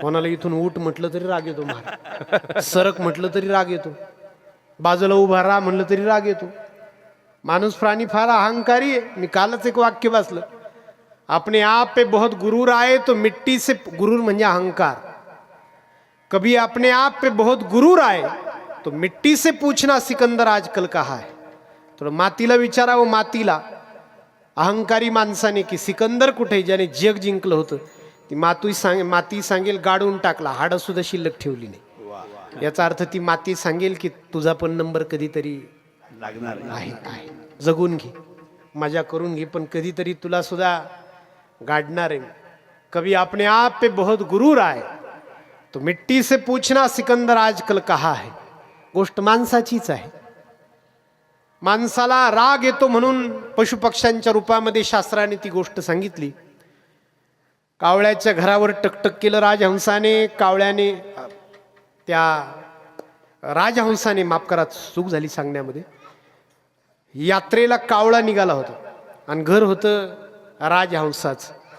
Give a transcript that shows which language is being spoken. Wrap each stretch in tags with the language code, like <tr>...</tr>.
<mr>कोणाला इथून उठ म्हटलं तरी राग येतो, सरक म्हटलं तरी राग येतो, बाजूला उभा राहा म्हणलं तरी राग येतो. माणूस प्राणी फार अहंकारी आहे. मी कालच एक वाक्य वाचलं,</mr> <hi>अपने आप पे बहुत गुरूर आए तो मिट्टी से,</hi> <mr>गुरूर म्हणजे अहंकार.</mr> <hi>कभी अपने आप पे बहुत गुरूर आए तो मिट्टी से पूछना सिकंदर आजकल कहा है.</hi> <mr>थोडं मातीला विचारावं, मातीला, अहंकारी माणसाने, की सिकंदर कुठे, ज्याने जग जिंकलं होतं. ती माती सांगेल गाडून टाकला, हाडं सुद्धा शिल्लक ठेवली नाही. याचा अर्थ ती माती सांगेल की तुझा पण नंबर कधीतरी लागणार आहे. जगून घे, मजा करून घे, पण कधीतरी तुला सुद्धा गाडणार आहे.</mr> <hi>कभी अपने आप पे बहुत गुरूर आए तो मिट्टी से पूछना सिकंदर आजकल कहा है.</hi> <mr>गोष्ट माणसाचीच आहे. माणसाला राग येतो म्हणून पशुपक्ष्यांच्या रूपामध्ये शास्त्राने ती गोष्ट सांगितली. कावळ्याच्या घरावर टकटक केलं राजहंसाने. कावळ्याने, त्या राजहंसाने, माफ करा चूक झाली सांगण्यामध्ये, यात्रेला कावळा निघाला होता आणि घर होतं राजहंसाच.</mr>